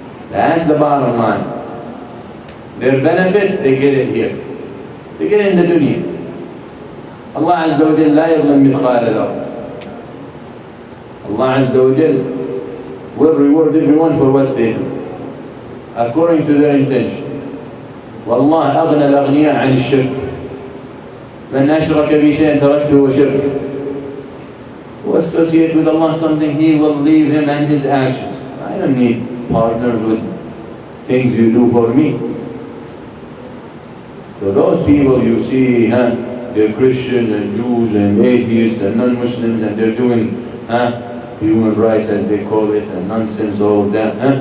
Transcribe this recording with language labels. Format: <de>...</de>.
<en>That's the bottom line. Their benefit, they get it here. They get it in the dunya.</en> <ar>Allah Azza wa Jal la yadhlim mithqala dharra.</ar> <en>Allah Azza wa Jal will reward everyone for what they do, according to their intention.</en> <ar>والله أغنى الأغنياء عن الشرك. من أشرك بي شيئا تركته وشركه.</ar> <en>Who associate with Allah something, He will leave him and his actions. I don't need partners with things you do for me. So those people you see, they're Christians and Jews and atheists and non-Muslims, and they're doing human rights as they call it, and nonsense, all of that.</en>